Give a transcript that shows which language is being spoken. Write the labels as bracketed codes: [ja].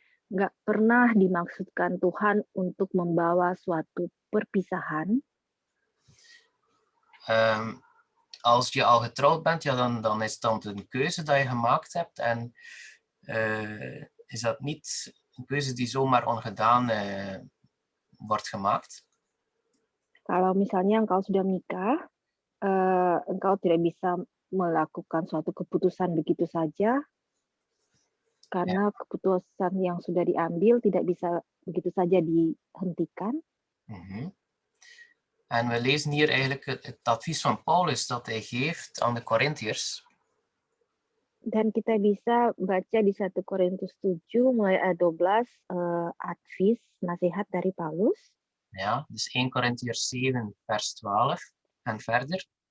[id] Nggak pernah dimaksudkan Tuhan untuk membawa suatu perpisahan. [nl] Als je al getrouwd bent, ja, dan is dat een keuze dat je gemaakt hebt. En is dat niet een keuze die zomaar ongedaan wordt gemaakt? [id] Kalau misalnya engkau sudah menikah, engkau tidak bisa melakukan suatu keputusan begitu saja, karena keputusan yang sudah diambil tidak bisa begitu saja dihentikan. [nl] En we lezen hier eigenlijk het advies van Paulus dat hij geeft aan de Korintiërs. [id] Dan kita bisa baca di 1 Korintus 7 mulai ayat 12 advies, nasihat dari Paulus. [nl] Ja, dus 1 Korintiërs 7 vers 12 en verder.